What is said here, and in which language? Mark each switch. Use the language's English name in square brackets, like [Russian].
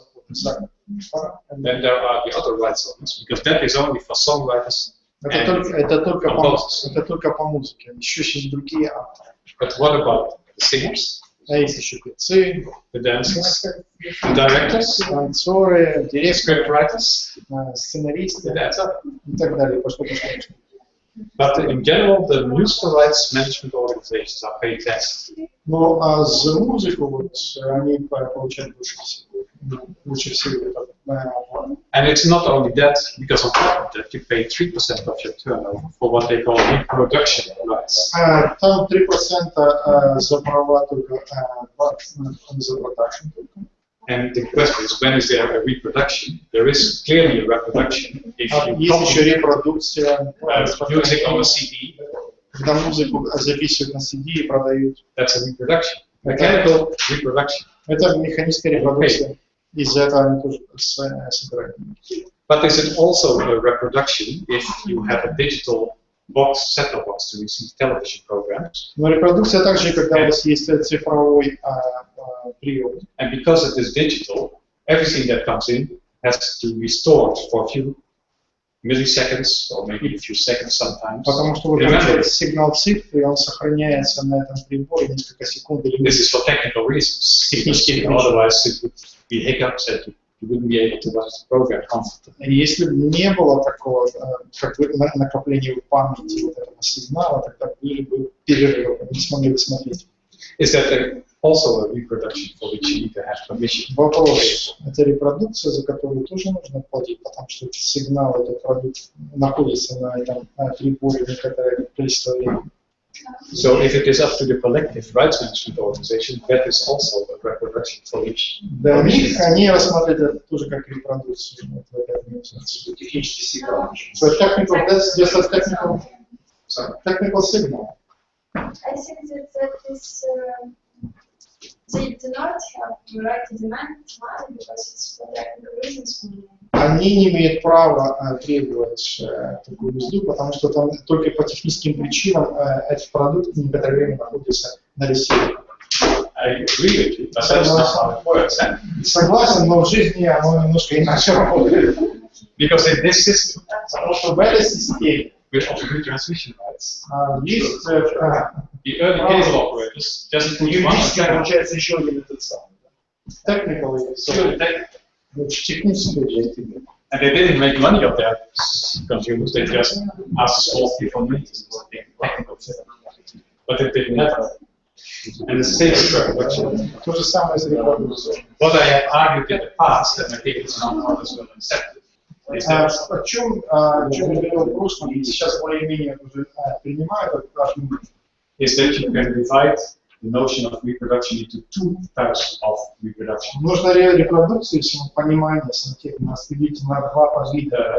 [English] the then there are the other rights owners, because that is only for songwriters. [Russian] Это только по музыке, еще есть другие авторы. [English] But what about the singers? [Russian] А есть еще певцы, [English] The dancers, the directors, [Russian] танцоры, директоры, [English] scriptwriters, [Russian] сценаристы [English] etc. [Russian] и так далее. Пошло-пошло. [English] But in general, the musical rights management organizations are paid less. [Russian] Ну, а за музыку вот они получают больше всего. Лучше всего. [English] And it's not only that, because on top of that, you pay 3% of your turnover for what they call reproduction rights. [Russian] Там 3% за права только за продакшн. [English] And the question is, when is there a reproduction? There is clearly a reproduction if you [Russian] Есть еще репродукция [English] music on a CD. [Russian] Когда музыку записывают на CD и продают. [English] That's a reproduction. Mechanical reproduction. [Russian] Это механическая репродукция. Из-за этого они тоже собирают. [English] But is it also a reproduction if you have a digital box, set-top box to receive television programs? [Russian] Но репродукция также, когда у вас есть цифровой прием. [English] And because it is digital, everything that comes in has to be stored for a few milliseconds or maybe a few seconds sometimes. [Russian] Потому что вы получаете сигнал цифры, и он сохраняется на этом приборе несколько секунд или [English] This is for technical reasons. Otherwise, it would be hiccups and you wouldn't be able to watch the program comfortably. [Russian] Если бы не было такого как бы накопления в памяти вот этого сигнала, тогда были бы перерывы, не смогли бы смотреть. [English] Is that also a reproduction for which you need to have permission? [Russian] Вопрос. Это репродукция, за которую тоже нужно платить, потому что сигнал, этот продукт находится на этом приборе некоторое количество времени. [English] So if it is up to the collective rights management organization, that is also a reproduction for which. [Russian] Для них они рассматривают это тоже как репродукцию. Технический сигнал. [English] So that's just a technical signal. I think that is they do not have the right to demand money because it's for technical reasons. [Russian] Они не имеют права требовать такую мзду, потому что там только по техническим причинам этот продукт некоторое время находится на ресурсе. [English] I agree with you, but that's not how it works. [Russian] Согласен, но в жизни оно немножко иначе работает. [English] Because in this system, [Russian] Потому что в этой системе [English] with retransmission rights, [Russian] есть [English] the early cable operators just put one [Russian] Юридически [English] antenna. [Russian] получается еще один этот самый. technical, технические. [English] And they didn't make money of that consumers, they just asked a small fee for maintenance, technical fee. But it didn't matter. And the same structure. [Russian] То же самое с репродукцией. [English] What I have argued in the past, and I think it's not others will accept it, is that [Russian] О чем я говорил в прошлом, и сейчас более-менее уже принимают этот аргумент. [English] is that you can divide the notion of reproduction into two types of reproduction. [Russian] Нужно репродукцию, если мы понимание разделить на два вида,